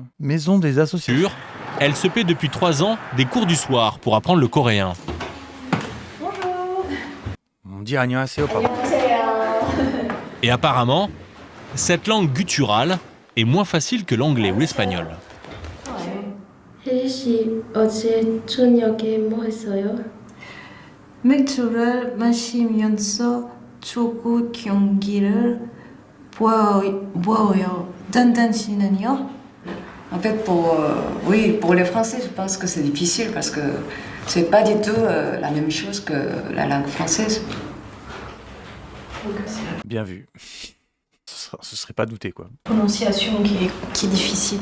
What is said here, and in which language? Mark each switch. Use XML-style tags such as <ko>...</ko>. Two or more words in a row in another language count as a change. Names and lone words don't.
<fr>Maison des associations. Elle se paie depuis 3 ans des cours du soir pour apprendre le coréen. Bonjour. On dit annyeonghaseyo, pardon. Et apparemment, cette langue gutturale est moins facile que l'anglais ou l'espagnol.</fr> <ko>혜리 씨 어제 저녁에 뭐 했어요? 맥주를 마시면서 축구 경기를 보아요.</ko> <fr>En fait, pour les Français, je pense que c'est difficile parce que c'est pas du tout la même chose que la langue française. Bien vu. Ce serait pas douté, quoi. Prononciation qui est difficile.</fr>